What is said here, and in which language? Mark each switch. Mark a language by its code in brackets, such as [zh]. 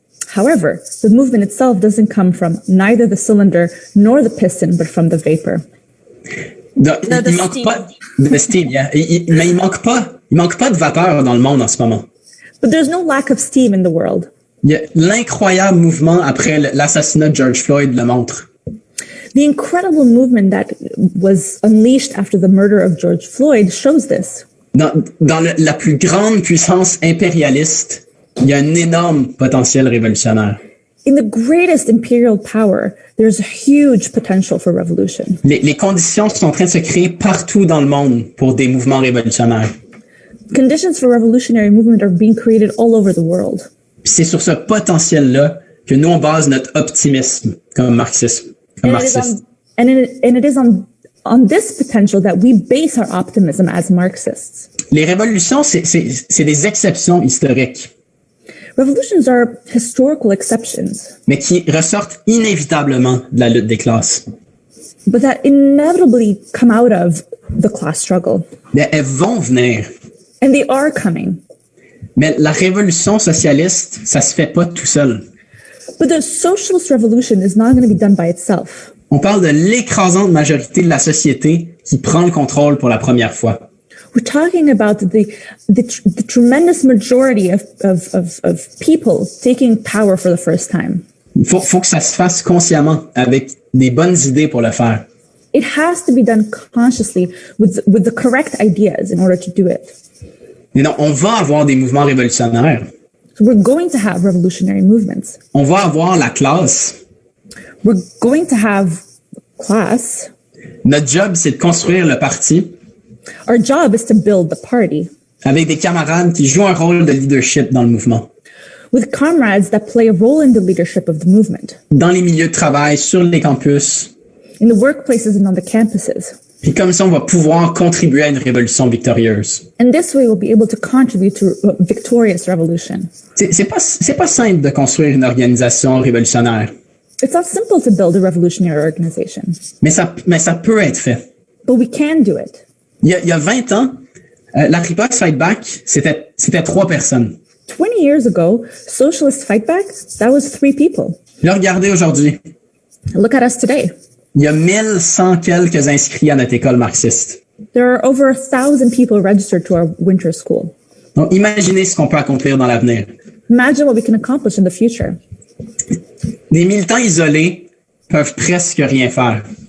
[en] However, the movement itself doesn't come from neither the cylinder nor the piston, but from the vapor. [fr] Donc, [en] The [fr] il manque [en] steam. [fr] pas de steam, [en] yeah. [fr] Mais il manque pas de vapeur dans le monde en ce moment. [en] But there's no lack of steam in the world. [fr] Il y a l'incroyable mouvement après l'assassinat de George Floyd le montre. [en] The incredible movement that was unleashed after the murder of George Floyd shows this. [fr] Dans la plus grande puissance impérialiste, il y a un énorme potentiel révolutionnaire. [en] In the greatest imperial power, there's a huge potential for revolution. [fr] Les conditions sont en train de se créer partout dans le monde pour des mouvements révolutionnaires. [en] Conditions for revolutionary movement are being created all over the world. [fr] Puis c'est sur ce potentiel-là que nous, on base notre optimisme comme marxisme. Comme marxiste. [en] And it is on this potential that we base our optimism as Marxists. [fr] Les révolutions, c'est des exceptions historiques, [en] Revolutions are historical exceptions, [fr] mais qui ressortent inévitablement de la lutte des classes. [en] but that inevitably come out of the class struggle. [fr] Mais elles vont venir. [en] And they are coming. [fr] Mais la révolution socialiste, ça se fait pas tout seul. [en] But the socialist revolution is not going to be done by itself. [fr] On parle de l'écrasante majorité de la société qui prend le contrôle pour la première fois. [en] We're talking about the tremendous majority of people taking power for the first time. [fr] Faut que ça se fasse consciemment, avec des bonnes idées pour le faire. [en] It has to be done consciously with the correct ideas in order to do it. [fr] Mais non, on va avoir des mouvements révolutionnaires. [en] So we're going to have revolutionary movements. [fr] On va avoir la classe. [en] We're going to have class. [fr] Notre job, c'est de construire le parti [en] Our job is to build the party [fr] avec des camarades qui jouent un rôle de leadership dans le mouvement, [en] with comrades that play a role in the leadership of the movement, [fr] dans les milieux de travail, sur les campus. [en] in the workplaces and on the campuses. [fr] Puis comme ça, on va pouvoir contribuer à une révolution victorieuse. [en] And this way we'll be able to contribute to a victorious revolution. [fr] C'est pas simple de construire une organisation révolutionnaire, [en] It's not simple to build a revolutionary organization, [fr] mais ça peut être fait. [en] but we can do it. [fr] Il y a 20 ans, la Riposte Fight Back, c'était 3 personnes. [en] 20 years ago, Socialist Fight Back, that was 3 people. [fr] Là, regardez aujourd'hui, [en] Look at us today. [fr] il y a 1100 quelques inscrits à notre école marxiste. [en] There are over 1,000 people registered to our winter school. [fr] Donc, imaginez ce qu'on peut accomplir dans l'avenir. [en] Imagine what we can accomplish in the future. [fr] Des militants isolés peuvent presque rien faire.